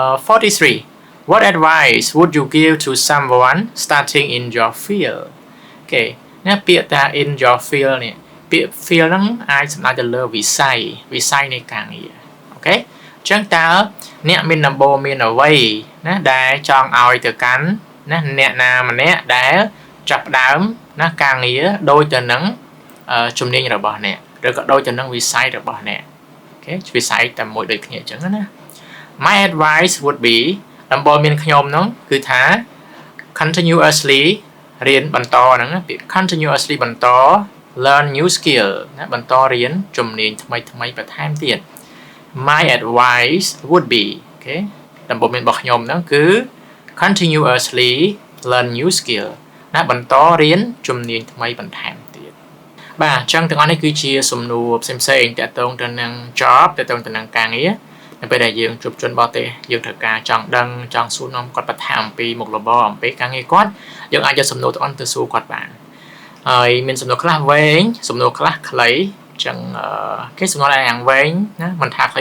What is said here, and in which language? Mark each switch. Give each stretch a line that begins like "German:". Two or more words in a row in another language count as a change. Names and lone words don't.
Khmer: 43
English: What advice would you give to someone starting in your field
Khmer: okay ណាពាក្យថា
English: in your field
Khmer: នេះពាក្យ field ហ្នឹងអាចសំដៅទៅលើវិស័យនៃការងារអូខេអញ្ចឹងតើអ្នកមានដំបូន្មានអ្វីណាដែលចង់ឲ្យទៅកាន់ណាអ្នកណាម្នាក់ដែលចាប់ផ្ដើមណាការងារដូចទៅនឹងជំនាញរបស់អ្នកឬក៏ដូចទៅនឹងវិស័យរបស់អ្នកអូខេ វិស័យតែមួយដូចគ្នាអញ្ចឹងណា
English: My advice would be
Khmer: ដំបូន្មានខ្ញុំហ្នឹងគឺថា continuously រៀនបន្តហ្នឹងពាក្យ continuously បន្ត
English: learn new skill
Khmer: ណាបន្តរៀនជំនាញថ្មីបន្ថែមទៀត
English: My advice would be
Khmer: អូខេដំបូន្មានរបស់ខ្ញុំហ្នឹងគឺ
English: continuously learn new skill
Khmer: ណាបន្តរៀនជំនាញថ្មី បន្ថែមទៀតបាទអញ្ចឹងទាំងអស់នេះគឺជាសំណួរផ្សេងៗទាក់ទងទៅនឹង job ទាក់ទងទៅនឹងការងារនៅពេលដែលយើងជួបជនបរទេសយើងត្រូវការចង់ដឹងចង់សួរនាំគាត់បន្ថែមអំពីមុខរបរអំ ពីការងារគាត់យើងអាចយកសំណួរទាំងអស់ទៅសួរគាត់បានហើយមានសំណួរខ្លះវែងសំណួរខ្លះខ្លីអញ្ចឹងគេសំណួរដែលយ៉ាងវែងណាមិនថាខ្លី